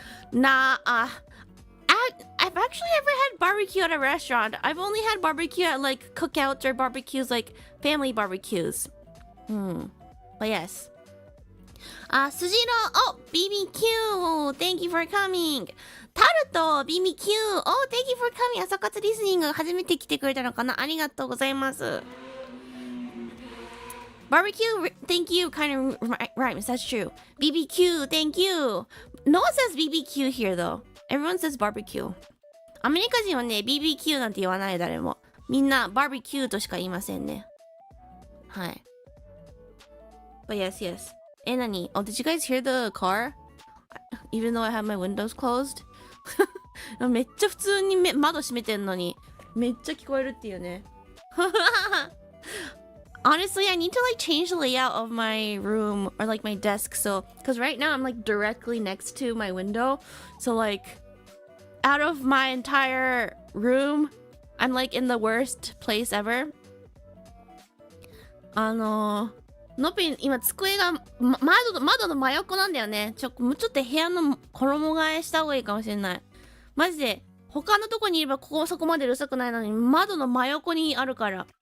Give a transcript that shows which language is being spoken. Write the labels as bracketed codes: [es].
[en] Nah, I've actually never had barbecue at a restaurant. I've only had barbecue at like cookouts or barbecues, like family barbecues. But yes. Sujiro, oh, BBQ, thank you for coming. Taruto, BBQ, oh, thank you for coming. [ja] 朝活リスニング初めて来てくれたのかな。ありがとうございます。 [en] Barbecue, thank you, kind of rhymes, that's true. BBQ, thank you. No one says BBQ here though. Everyone says barbecue. [ja] アメリカ人はね、BBQ なんて言わない誰も。みんなバーベキューとしか言いませんね。 [en] はい。But yes, yes. 何? Oh, did you guys hear the car? Even though I have my windows closed? [ja] めっちゃ普通に窓閉めてんのに、めっちゃ聞こえるっていうね。 [en] Honestly, I need to like change the layout of my room or like my desk. So, because right now I'm like directly next to my window. So like out of my entire room, I'm like in the worst place ever. [ja] のぴん、今机が、窓の真横なんだよね。もうちょっと部屋の衣替えした方がいいかもしれない。マジで、他のとこにいればそこまでうるさくないのに、窓の真横にあるから。